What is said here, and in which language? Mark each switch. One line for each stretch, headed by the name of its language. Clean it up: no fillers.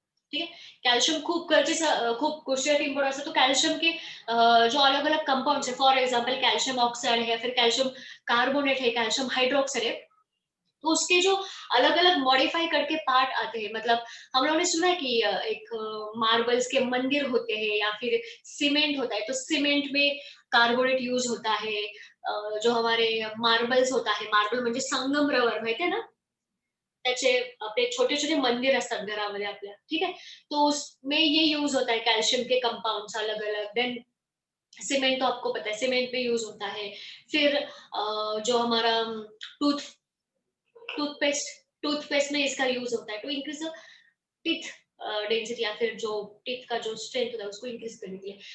Hindi: ठीक है।
Marathi: कैल्शियम खूप गरजेचं, खूप गोष्टीसाठी इम्पॉर्टंट असतं।
Hindi: तो कैल्शियम के जो अलग अलग कंपाउंड्स है, फॉर एग्जांपल कैल्शियम ऑक्साइड है, फिर कैल्शियम कार्बोनेट है, कैल्शियम हाइड्रोक्साइड है, तो उसके जो अलग अलग मॉडिफाई करके पार्ट आते हैं, मतलब हम लोगों ने सुना है कि एक मार्बल्स के मंदिर होते हैं या फिर सीमेंट होता है, तो सीमेंट में कार्बोनेट यूज होता है। जो हमारे मार्बल्स होता है,
Marathi: मार्बल म्हणजे संगमरवर माहिती आहे ना, त्याचे आपले छोटे छोटे मंदिर असतात घरामध्ये आपल्या।
Hindi: ठीक है। तो उसमें ये यूज होता है कैल्शियम के कंपाउंड्स अलग अलग। देन सीमेंट तो आपको पता है, सीमेंट में यूज होता है। फिर जो हमारा टूथ टूथपेस्ट, टूथपेस्ट में इसका यूज होता है
English: to increase teeth
Hindi: डेंसिटी या फिर जो टिप का जो स्ट्रेंथ होता है उसको इंक्रीज करने के लिए।